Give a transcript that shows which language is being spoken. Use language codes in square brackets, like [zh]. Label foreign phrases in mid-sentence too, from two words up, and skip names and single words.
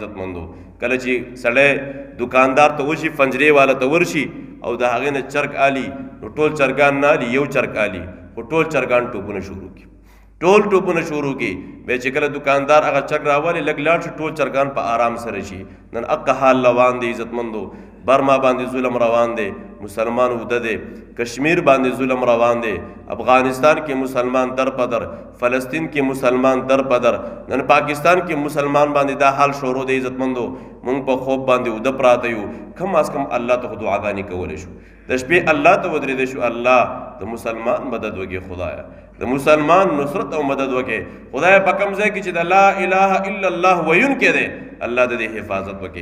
[ps] عزتمندو کله چې سړی دکاندار ته وشي، پنجرې والا ته ورشي او د هغې نه چرګ آلي، نو ټول چرګان نه آلي، یو چرګ آلي، خو ټول چرګان ټوپونه شروع کړي، ټول ټوپونه شروع کړي. بیا چې کله دکاندار هغه چرګ راولي لږ لاړ شي، ټول چرګان په آرام سره شي. نن اقا حال روان دی. عزتمندو برما باندې ظلم روان دی، مسلمان اوده دی، کشمیر باندې ظلم روان دی، افغانستان کې مسلمان در پدر، فلسطین کې مسلمان در پدر، نن پاکستان کې مسلمان باندې دا حال شروع دی. عزتمندو مونږ په خوب باندې اوده پراته یو، کم از کم الله ته دعاګانې کولی شو، د شپې الله ته ودرېدی شو، الله د مسلمان مدد وکړي، خدایه د مسلمان نصرت او مدد وکړي، خدایه په کوم ځای کې چې د لا اله الا الله ویونکی دی الله د دې حفاظت وکړي.